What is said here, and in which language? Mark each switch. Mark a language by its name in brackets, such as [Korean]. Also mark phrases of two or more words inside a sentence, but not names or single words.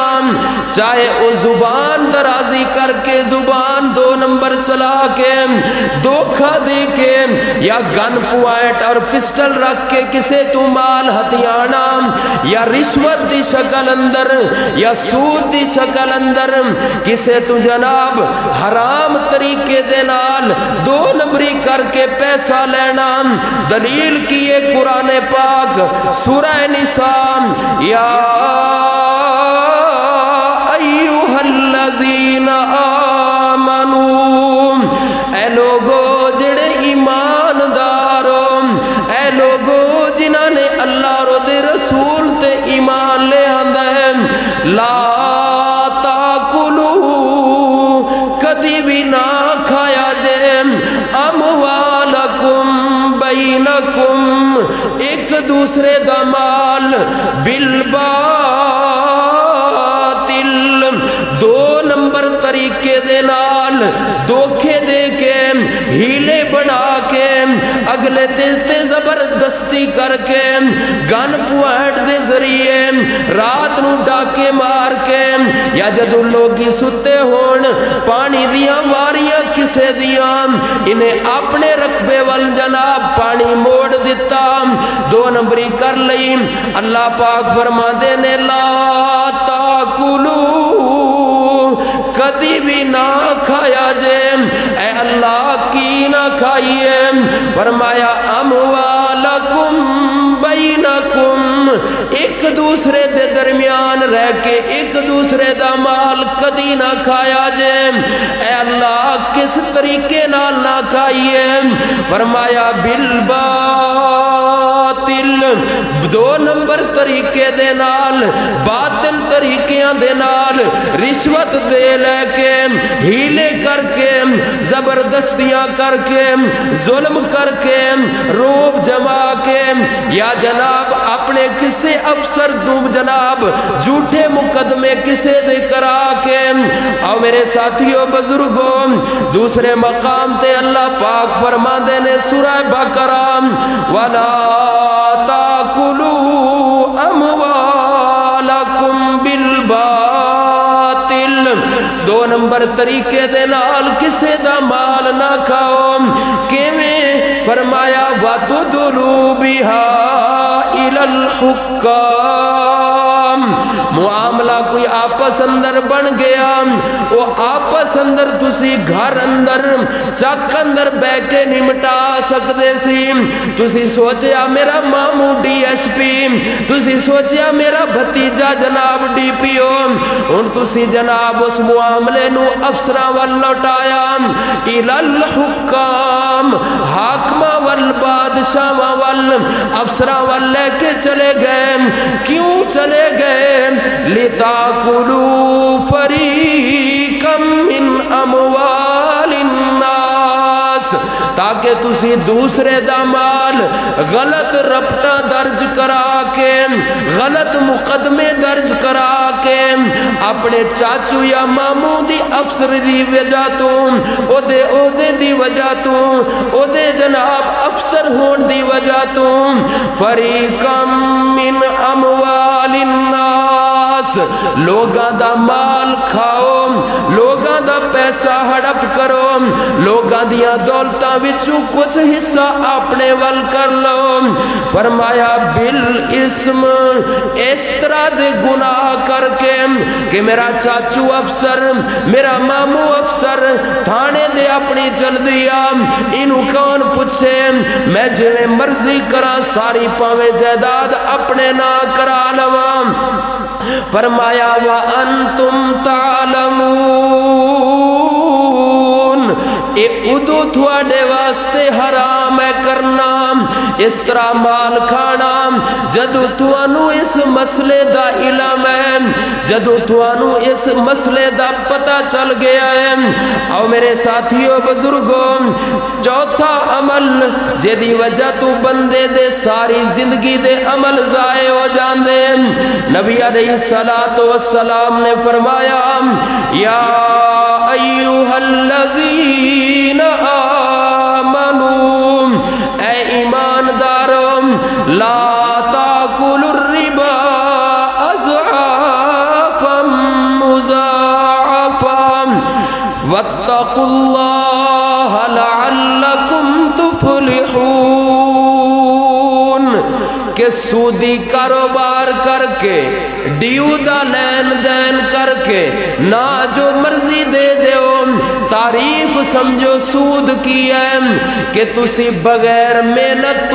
[Punjabi] چاہے او زبان درازی کر کے زبان 2 نمبر چلا کے دھوکہ دے کے یا گن پوائنٹ اور پسٹل رکھ کے کسے تو مال ہتھیانا، یا رشوت دی شکل اندر یا سود دی شکل اندر کسے تو جناب حرام طریقے دے نال 2 نمبری کر کے پیسہ لینا۔ دلیل کیے قرآن پاک سورہ نساء، [Arabic] یا ایوہ الذین آمنوا، [Punjabi] اے لوگو جڑے ایمان دارو، اے لوگو جنہاں نے اللہ رو دے رسول تے ایمان لے آندہ ہے، [Arabic] لا تاکلو [Punjabi] کدی بھی نہ کھایا جے [Arabic] اموالکم بینکم، [Punjabi] ایک دوسرے دا مال بالباطل، دو نمبر طریقے دے نال دھوکے دے کے ہیلے بنا کے اگلے تے زبردستی کر کے گن پوائنٹ دے ذریعے رات نو ڈاکے مار کے یا جدو لوگی ستے ہون پانی دیاں واریاں کسے دیاں انہیں اپنے رقبے وال جناب پانی موڑ دیتا، دو نمبری کر لئی۔ اللہ پاک فرما دے نے [Arabic] لا تاکلو [Punjabi] کدی بھی نہ کھایا جے، اے اللہ کی نہ کھائیے، فرمایا [Arabic] اموالکم بینکم، [Punjabi] ایک دوسرے دے درمیان رہ کے ایک دوسرے دا مال کدی نہ کھایا جے، اے اللہ کس طریقے نال نہ کھائیے، فرمایا بالباطل، دو نمبر طریقے دے نال باطل طریقیاں دے نال رشوت دے لے کے ہیلے کر کے زبردستیاں کر کے ظلم کر کے روب جما کے یا جناب اپنے کسے افسر دو جناب جھوٹے مقدمے کسے دے کرا کے۔ اور میرے ساتھیوں بزرگوں دوسرے مقام تے اللہ پاک فرما دے نے سورہ بقرہ [Arabic] وَلَا تَأْكُلُوا أَمْوَالَكُمْ بِالْبَاطِلِ، [Punjabi] دو نمبر طریقے دے نال کسے دا مال نہ کھاؤ، کیویں؟ [Arabic] فرمایا وَتُدْلُوا بِهَا إِلَى الْحُكَّامِ، [Punjabi] معاملہ کوئی آپس اندر بن گیا، وہ آپس اندر تسی گھر اندر چک اندر بے کے نمٹا سکتے سی، تسی سوچیا میرا مامو ڈی ایس پی، تسی سوچیا میرا بھتیجا جناب ڈی پی او، ان تسی جناب اس معاملے نو افسراں وال لوٹایا، [Arabic] اِلَى الْحُكَّامِ، [Punjabi] حاکمہ والبادشاہ وال افسراں وال لے کے چلے گئے، کیوں چلے گئے؟ [Arabic] لِتَأْكُلُوا فَرِيقًا مِّنْ أَمْوَالِ النَّاسِ، [Punjabi] تاکہ تسی دوسرے دا مال غلط رپٹا درج کرا کے غلط مقدمے درج کرا کے اپنے چاچو یا مامو دی افسر دی وجہ تو او دے دی وجہ تو او دے جناب افسر ہون دی وجہ تو [Arabic] فریقا من اموال الناس، [Punjabi] لوگاں دا مال کھاؤ، لوگاں دا پیسہ ہڑپ کرو، لوگاں دیاں دولتاں وچوں کچھ حصہ اپنے ول کر لو، فرمایا بالاسم، اس طرح دے گناہ کر کے کہ میرا چاچو افسر میرا مامو افسر تھانے دے اپنی چل دیا، انہوں کون پوچھے، میں جنہیں مرضی کرا ساری پاویں جائیداد اپنے نہ کرا لواں، فرمایا وَأَنْتُمْ تَعْلَمُونَ، اے ادو تھوڑے واسطے حرام ہے کرنا اس طرح مال کھانا جدو توانو اس مسئلے دا علم ہے، جدو توانو اس مسئلے دا پتہ چل گیا ہے۔ او میرے ساتھیوں بزرگوں چوتھا عمل جدی وجہ تو بندے دے ساری زندگی دے عمل ضائع ہو جاندے، نبی علیہ السلام نے فرمایا [Arabic] یا ایوہ الذین آمنوا، [Punjabi] اے ایمانداروں [Arabic] لا تاکلوا الربا اضعافا مضاعفا واتقوا اللہ لعلکم تفلحون، [Punjabi] کہ سودی کاروبار کر کے ڈیو دا لین دین کر کے نہ جو مرضی دے دیو، تعریف سمجھو سود کی ہے کہ تسی بغیر محنت تو